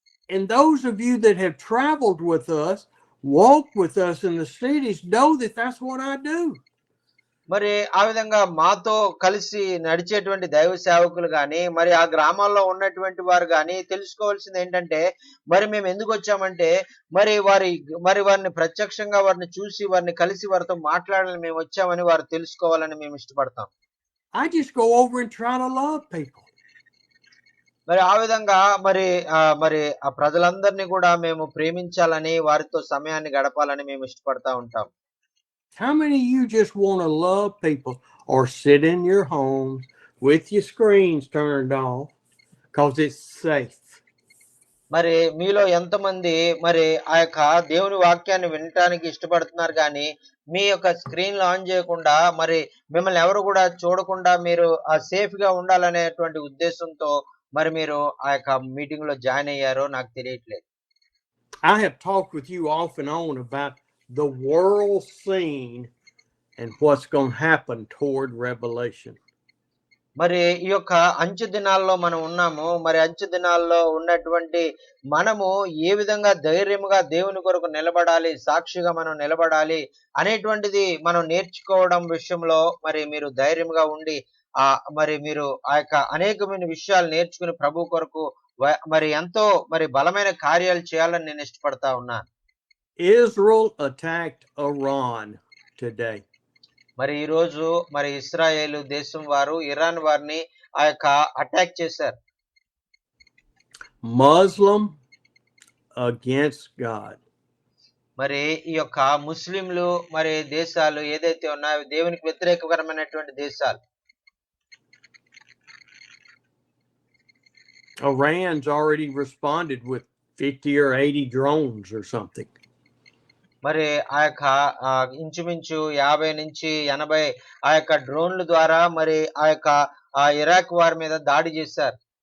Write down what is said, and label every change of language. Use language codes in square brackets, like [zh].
[en] And those of you that have traveled with us, walked with us in the cities, know that that's what I do. [te] మరి ఆ విధంగా మాతో కలిసి నడిచేటువంటి దైవ సేవకులు గాని మరి ఆ గ్రామాల్లో ఉన్నటువంటి వారు గాని తెలుసుకోవాల్సింది ఏంటంటే, మరి మేము ఎందుకు వచ్చామంటే మరి వారిని ప్రత్యక్షంగా వారిని చూసి వారిని కలిసి వారితో మాట్లాడాలని మేము వచ్చామని వారు తెలుసుకోవాలని మేము ఇష్టపడతాం. [en] I just go over and try to love people. [te] మరి ఆ విధంగా మరి మరి ఆ ప్రజలందరినీ కూడా మేము ప్రేమించాలని వారితో సమయాన్ని గడపాలని మేము ఇష్టపడతా ఉంటాం. [en] How many of you just want to love people or sit in your homes with your screens turned off because it's safe? [te] మరి మీలో ఎంతమంది మరి ఆ యొక్క దేవుని వాక్యాన్ని వినటానికి ఇష్టపడుతున్నారు కానీ మీ యొక్క స్క్రీన్లు ఆన్ చేయకుండా మరి మిమ్మల్ని ఎవరు కూడా చూడకుండా మీరు సేఫ్ గా ఉండాలనేటువంటి ఉద్దేశంతో మరి మీరు ఆ యొక్క మీటింగ్ లో జాయిన్ అయ్యారో నాకు తెలియట్లేదు. [en] I have talked with you off and on about the world scene and what's going to happen toward Revelation. [te] మరి ఈ యొక్క అంచె దినాల్లో మనం ఉన్నాము. మరి అంచె దినాల్లో ఉన్నటువంటి మనము ఏ విధంగా ధైర్యముగా దేవుని కొరకు నిలబడాలి, సాక్షిగా మనం నిలబడాలి అనేటువంటిది మనం నేర్చుకోవడం విషయంలో మరి మీరు ధైర్యంగా ఉండి మరి మీరు ఆ యొక్క అనేకమైన విషయాలు నేర్చుకుని ప్రభు కొరకు మరి ఎంతో మరి బలమైన కార్యాలు చేయాలని నేను ఇష్టపడతా ఉన్నాను. [en] Israel attacked Iran today. [te] మరి ఈ రోజు మరి ఇశ్రాయేలు దేశం వారు ఇరాన్ వారిని ఆ యొక్క అటాక్ చేశారు. [en] Muslim against God. [te] మరి ఈ యొక్క ముస్లింలు మరి దేశాలు ఏదైతే ఉన్నాయో దేవునికి వ్యతిరేకకరమైనటువంటి దేశాలు. [en] Iran's already responded with 50 or 80 drones or something. [te] మరి ఆ యొక్క ఇంచుమించు 50 నుంచి 80 ఆ యొక్క డ్రోన్ల ద్వారా మరి ఆ యొక్క ఇరాక్ వారి మీద దాడి చేశారు.